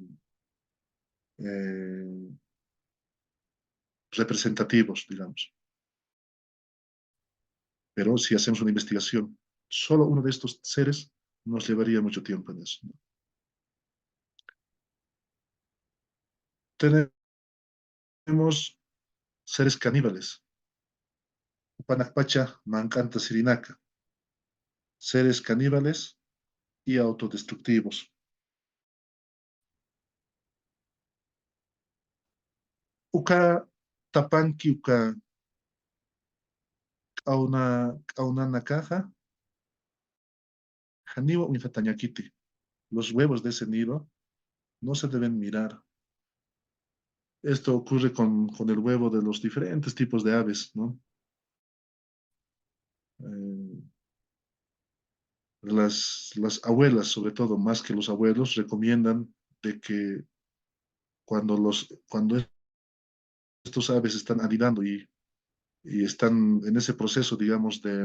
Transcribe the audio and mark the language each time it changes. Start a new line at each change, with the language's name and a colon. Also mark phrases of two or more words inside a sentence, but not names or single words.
Spanish: Eh, representativos, digamos. Pero si hacemos una investigación, solo uno de estos seres nos llevaría mucho tiempo en eso, ¿no? Tenemos seres caníbales.
Aymara: Panakpacha, Mancanta, Sirinaca.
Spanish: Seres caníbales y autodestructivos.
Aymara: Uka tapanki uka kauna caja, janiwa unifatañakiti.
Spanish: Los huevos de ese nido no se deben mirar. Esto ocurre con el huevo de los diferentes tipos de aves, ¿no? Eh, las abuelas, sobre todo, más que los abuelos, recomiendan de que cuando estos aves están anidando y están en ese proceso, digamos,